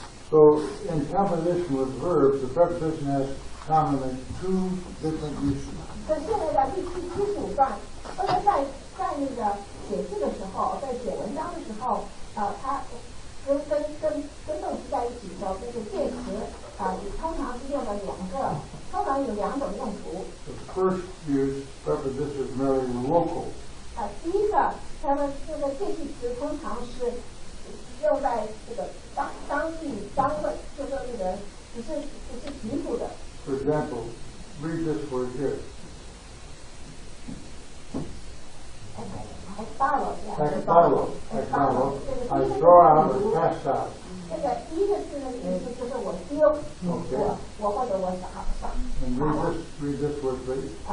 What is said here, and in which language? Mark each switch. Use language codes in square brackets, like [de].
[en] So, in composition with verbs, the preposition has commonly 2 different uses. [zh] 可是那个第75段，或者在那个写字的时候，在写文章的时候，它跟动词在一起的时候，这个介词通常是用了通常有2种用途。 [en] The first use, preposition is merely local. [zh] 第一个，它们这个介系词通常是用在这个当地单位，就说那个只是局部的。 [en] For example, read this word here. [el] Exballo. [en] I throw out or cast out. [zh] 这个第一个字的意思就是我丢，我或者我撒。 [en] And read this word, please.